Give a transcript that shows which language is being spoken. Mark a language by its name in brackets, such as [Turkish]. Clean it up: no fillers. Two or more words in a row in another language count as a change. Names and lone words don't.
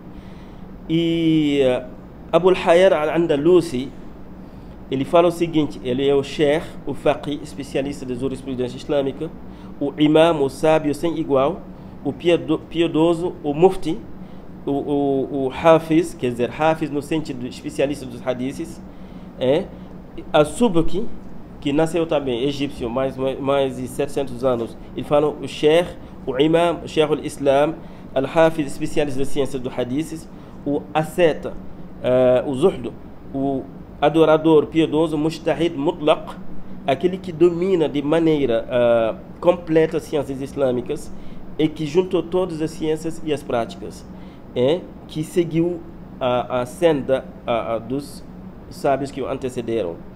[Portuguese] E Abul Hayyan al-Andalusi, ele fala o seguinte: ele é o sheikh, o faqih, especialista de jurisprudência islâmica, o imam, o sábio sem igual, o piedoso, o mufti, o hafiz, quer dizer, hafiz no sentido especialista dos hadiths, a Subki, que nasceu também egípcio, mais de 700 anos. Ele fala o sheikh, o imam, o [Arabic] شيخ الإسلام، الحافظ, [Portuguese] especialista das ciências dos hadiths, o asceta, o zuhd, o adorador piedoso, [Arabic] مجتهد مطلق, [Portuguese] aquele que domina de maneira completa as ciências islâmicas e que juntou todas as ciências e as práticas, que seguiu a senda dos sábios que o antecederam.